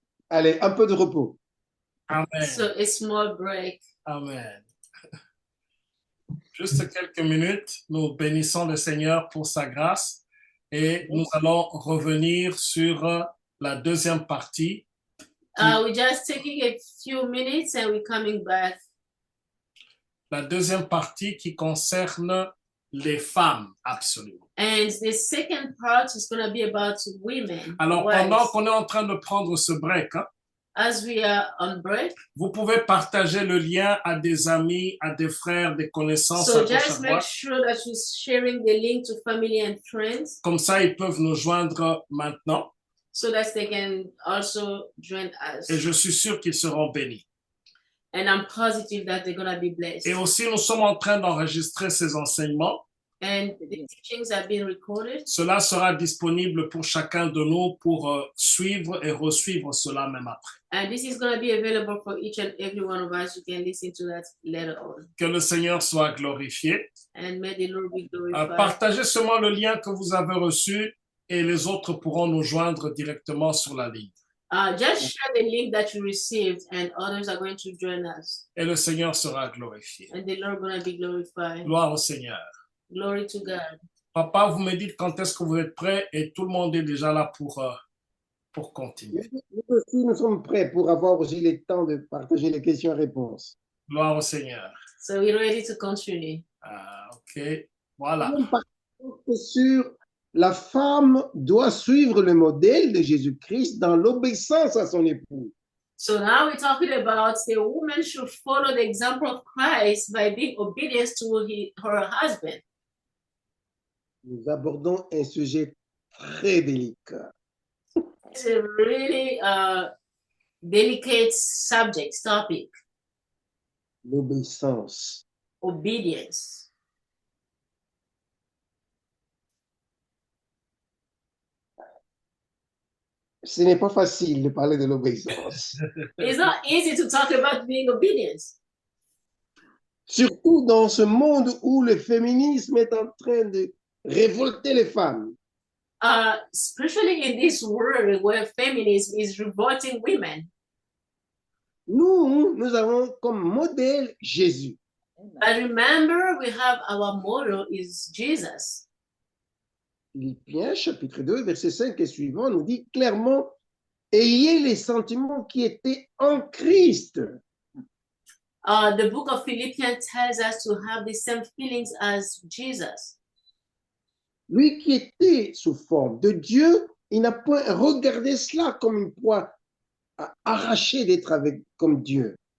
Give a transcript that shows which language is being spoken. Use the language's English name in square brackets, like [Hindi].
[French] Allez, un peu de repos. Amen. [English] So a small break. Amen. [French] Juste quelques minutes, nous bénissons le Seigneur pour sa grâce et nous allons revenir sur la deuxième partie. [English] We're just taking a few minutes and we're coming back. [French] La deuxième partie qui concerne les femmes, absolument. [English] And the second part is going to be about women. [French] Alors, [English] wives. [French] pendant qu'on est en train de prendre ce break, [English] As we are on break, [French] vous pouvez partager le lien à des amis, à des frères, des connaissances à [English] so [French] gauche à [English] just make [French] droite. [English] sure that you're sharing the link to family and friends [French] Comme ça, ils peuvent nous joindre maintenant. [English] so that they can also join us. [French] Et je suis sûr qu'ils seront bénis. [English] And I'm positive that they're going to be blessed. [French] Et aussi, nous sommes en train d'enregistrer ces enseignements. [English] And the teachings are being recorded. [French] Cela sera disponible pour chacun de nous pour suivre et resuivre cela même après. [English] And this is going to be available for each and every one of us. You can listen to that later on. [French] Que le Seigneur soit glorifié. [English] And may the Lord be glorified. [French] Partagez seulement le lien que vous avez reçu et les autres pourront nous joindre directement sur la ligne. [English] Just share the link that you received and others are going to join us. [French] Et le Seigneur sera glorifié. [English] And the Lord going to be glorified. [French] Gloire au Seigneur. [English] Glory to God. [French] Papa, vous me dites quand est-ce que vous êtes prêts et tout le monde est déjà là pour continuer. Nous aussi, nous sommes prêts pour avoir aussi le temps de partager les questions-réponses. Gloire au Seigneur. [English] So we're ready to continue. [French] OK. Voilà. Sur la femme doit suivre le modèle de Jésus-Christ dans l'obéissance à son époux. [English] So now we're talking about the woman should follow the example of Christ by being obedient to her husband. [French] Nous abordons un sujet très délicat. [English] It's a really delicate subject, topic, [French] L'obéissance. [English] obedience. [French] Ce n'est pas facile de parler de l'obéissance. [English] It's not easy to talk about being obedient. [French] Surtout dans ce monde où le féminisme est en train de révolter les femmes. [English] Especially in this world where feminism is revolting women. [French] Nous avons comme modèle Jésus. [English] But remember, we have our model is Jesus. [French] Philippiens, chapitre 2, verset 5 et suivant, nous dit clairement, ayez les sentiments qui étaient en Christ. [English] The book of Philippians tells us to have the same feelings as Jesus. [French] Lui qui était sous forme de Dieu, il n'a point regardé cela comme une proie arrachée d'être avec comme Dieu.